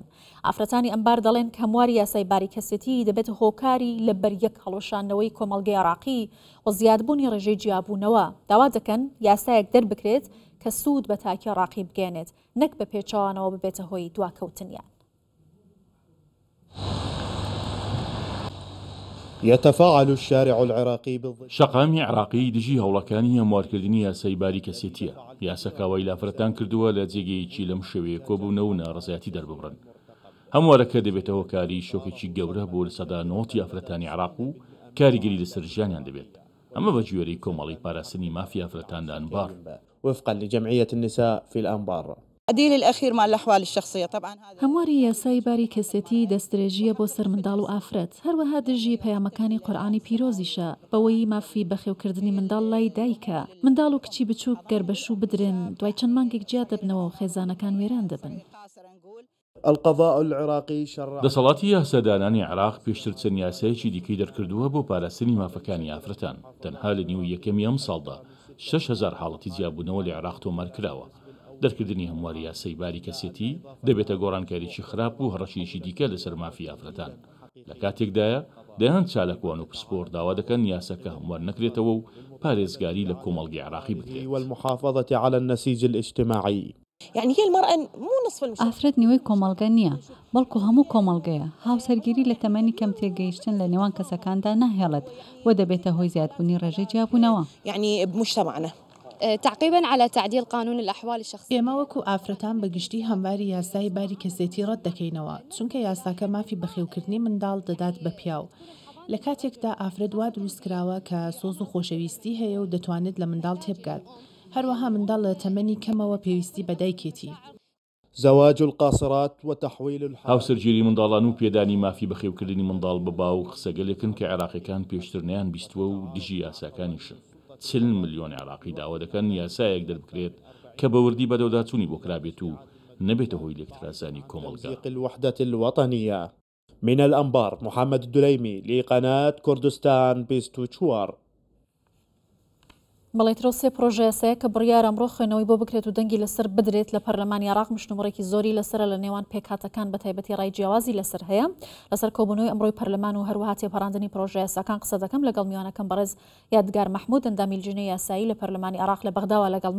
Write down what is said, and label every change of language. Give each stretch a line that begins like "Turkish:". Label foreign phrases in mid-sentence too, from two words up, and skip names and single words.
Central Kurdish: ئافرەتانی ئەمبار دەڵێن کە هەمواری یاسای باریکەسێتی دەبێت هۆکاری لەبەر یەک هەڵۆشانەوەی کۆمەڵگەی عێراقی و زیادبوونی ڕێژەی جیابوونەوە داوا دەکەن یاسایەک دەربکرێت کە سوود بە تاکی عێراقی بگەێنێت، نەک بە پێچەوانەوە ببێتە هۆی دواکەوتنیان.
Arabic: يتفاعل الشارع العراقي
Central Kurdish: شەقامی عراقی دژی هەوڵەکانی هەموارکردنی یاسای باریکەسێتیە. یاساکاوای لافرەتان کردووە لە جێگەیەکی لەم شێوەیە کۆبوونەوە و ناڕزایەتی دەرببڕن. هەموارەکە دەبێتە هۆکاری شۆکێکی گەورە بۆ لە سەدا 90 ئافرەتانی عراق و کاریگەری لەسەر ژیانیان دەبێت. ئەمە بە گوێرەی کۆمەڵی پاراستنی مافی ئافرەتان لە ئەنبار
Arabic: وفقا لجمعية النساء في الأنبار. الدليل الأخير مع الأحوال الشخصية طبعا
Central Kurdish: هەمواری یاسای باریکەسێتی دەستدرێژیە بۆ سەر منداڵ و ئافرەت، هەروەها دژی پەیامەکانی قورئانی پیرۆزیشە بەوەی مافی بەخێوکردنی منداڵ لای دایکە. منداڵ و کچی بچووک گەربەشوو بدرن، دوای چەند مانگێک جیا دەبنەوە و خێزانەکان وێران دەبن.
Arabic: القضاء العراقي شرع
Central Kurdish: دەسەڵاتی یاسادانانی عراق پێشتر چەند یاسایەکی دیکەی دەرکردووە بۆ پاراستنی مافەکانی ئافرەتان. تەنها لە نیو یەکەمی ئەم ساڵدا 6,000 حاڵەتی جیابوونەوە لە عێراق تۆمار کراوە. دەرکردنی هەمواری یاسای باریکەسێتی دەبێتە گۆڕانکاریی خراپ و هەڕەشیەکی دیکە لەسەر مافی ئافرەتان. لە کاتێکدایە دەیان چالەکوان و پسپۆر داوا دەکەن یاساکە هەموار نەکرێتەوە و پارێزگاری لە کۆمەڵگەی عراقی بکرێت.
Arabic: والمحافظة على النسيج الاجتماعي. يعني هي المرأة مو نصف المجتمع.
Central Kurdish: ئافرەت نیوەی کۆمەڵگە نییە، بەڵکو هەموو کۆمەڵگەیە. هاوسەرگیری لە تەمەنی کەم تێگەیشتن لە نێوان کەسەکاندا ناهێڵێت و دەبێتە هۆی زیادبوونی ڕێژەی جیابوونەوە.
Arabic: يعني بمجتمعنا. تعقيبا على تعديل قانون الأحوال الشخصية.
Central Kurdish: ئێمە وەکو ئافرەتان بەگشتی هەمواری یاسای باریکەسێتی ڕەت دەکەینەوە، چونکە یاساکە مافی بەخێوکردنی منداڵ دەدات بە پیاو. لە کاتێکدا ئافرەت وا دروستکراوە کە سۆز و خۆشەویستی هەیە و دەتوانێت لە منداڵ تێبگات. هەروەها منداڵ لە تەمەنی کەمەوە پێویستی بە دایکێتی.
Arabic: زواج القاصرات وتحويل
Central Kurdish: هاوسەرگیری منداڵان و پێدانی مافی بەخێوکردنی منداڵ بە باو قسەگەلێکن کە عێراقیەکان پێشترنیان بیستووە و دژی یاساکانیشن. 40 ملیۆن عێراقی داوا دەکەن یاسایەک دەربکرێت کە بەوردی بەدەوداچوونی بۆ کرابێت و نەبێتە هۆی لێکترازانی کۆمەڵگە.
Arabic: الوحدة الوطنية. من الأنبار محمد الدليمي لقناة كردستان 24.
Central Kurdish: بەڵێتەوە سێ پرۆژە یاسایە کە بڕیار ئەمڕۆ خوێنەوەی بۆ بکرێت و دەنگی لەسەر بدرێت لە پەرلەمانی عێراق مشتومڕێکی زۆری لەسەر لە نێوان پێکهاتەکان بە تایبەتی ڕای جیاوازی لەسەر هەیە. لەسەر کۆبوونەوەی ئەمڕۆی پەرلەمان و هەروەها تێپەڕاندنی پرۆژە یاساکان قسە دەکەم لەگەڵ میوانەکەم بەڕێز یادگار مەحموود ئەندامی لجنەی یاسایی لە پەرلەمانی عێراق لە بەغداوە لەگەڵما.